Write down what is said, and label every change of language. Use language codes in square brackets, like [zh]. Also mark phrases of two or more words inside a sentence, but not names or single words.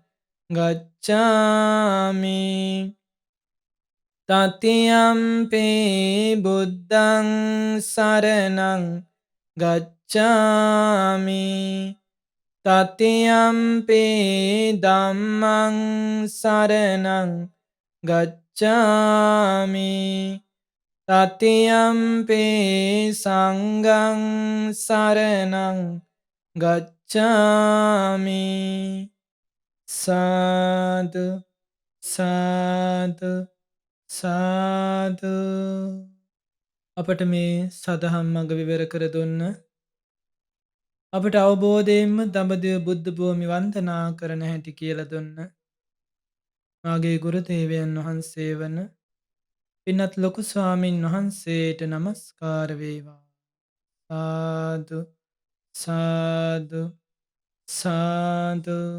[pi] ගච්ඡාමි තතියම්පි බුද්ධං සරණං ගච්ඡාමි තතියම්පි ධම්මං සරණං ගච්ඡාමි තතියම්පි සංඝං සරණං ගච්ඡාමි සාදු සාදු සාදු [si] අපට මේ සදහම් මඟ විවර කර දුන්න අපට අවබෝධයෙන්ම දඹදිව බුද්ධ භූමි වන්දනා කරන හැටි කියලා දුන්න මාගේ ගුරු දේවයන් වහන්සේ වන පින්වත් ලොකු ස්වාමින් වහන්සේට නමස්කාර වේවා [pi] සාදු සාදු සාදු